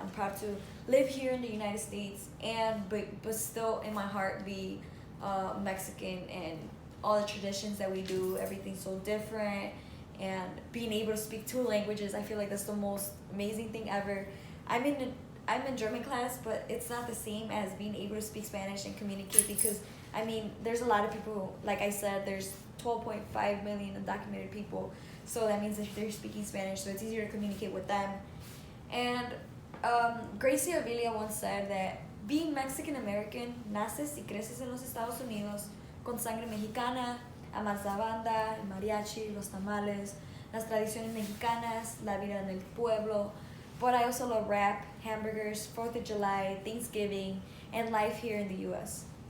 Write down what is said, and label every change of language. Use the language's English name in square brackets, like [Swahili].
[English] I'm proud to live here in the United States, and but still in my heart be Mexican, and all the traditions that we do, everything's so different, and being able to speak two languages, I feel like that's the most amazing thing ever. I'm in I'm in German class, but it's not the same as being able to speak Spanish and communicate because I mean, there's a lot of people, like I said, there's 12.5 million undocumented people. So that means that they're speaking Spanish, so it's easier to communicate with them. And Gracie Avila once said that being Mexican American, [Spanish] naces y creces en los Estados Unidos con sangre mexicana, amas la banda, el mariachi, los tamales, las tradiciones mexicanas, la vida en el pueblo. [English] But I also love rap, hamburgers, 4th of July, Thanksgiving, and life here in the US.